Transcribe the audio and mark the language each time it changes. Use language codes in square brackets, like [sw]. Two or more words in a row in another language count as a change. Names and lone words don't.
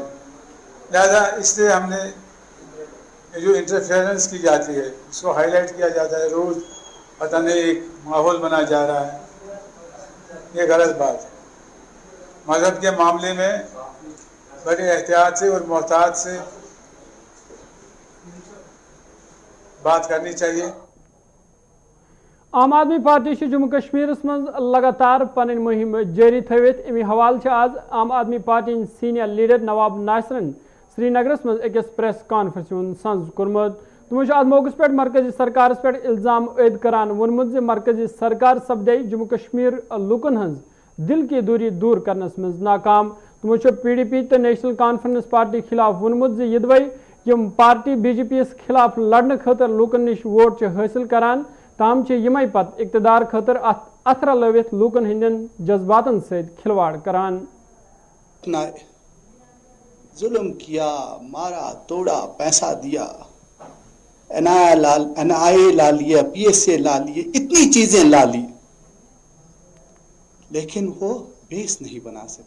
[hi] लिहाजा इसलिए हमने जो इंटरफेरेंस की जाती है उसको हाईलाइट किया जाता है, रोज़ पता नहीं एक माहौल बना जा रहा है, ये गलत बात है। मज़हब के मामले में बड़े एहतियात से और मोहतात से बात करनी चाहिए। [ks] आम आदमी पार्टी जम्मू कश्मीर मं लगातार पन मुहिम जारी थवित। अमि हवाल आज आम आदमी पार्टी [en] senior leader [ks] नवाब नासिरन श्रीनगरस मं अकिस [en] press conference [ks] संज कोर्मुत। तमो अत मौके पे मरकजी सरकार पे इल्जाम ऐद करान वोनमुत जे मरकजी सरकार सपदे जम्मू कश्मीर लुकन हज दिल की दूरी दूर करनस मं नाकाम। तमो PDP तो नेशनल कॉन्फ्रेंस पार्टी खिलाफ वोनमुत जे यदवै यम पार्टी BJP खिलाफ लड़ने खतर लुकन निश वोट हासिल करान, ताम यमै पत इक्तदार खतर अथरा लवित लुकन हिंदन जज्बातन से खिलवाड़ करान। [hi] जुल्म किया, मारा तोड़ा, पैसा दिया, NIA ला लिया, PSA ला लिए, इतनी चीजें ला ली, लेकिन वो बेस नहीं बना सके।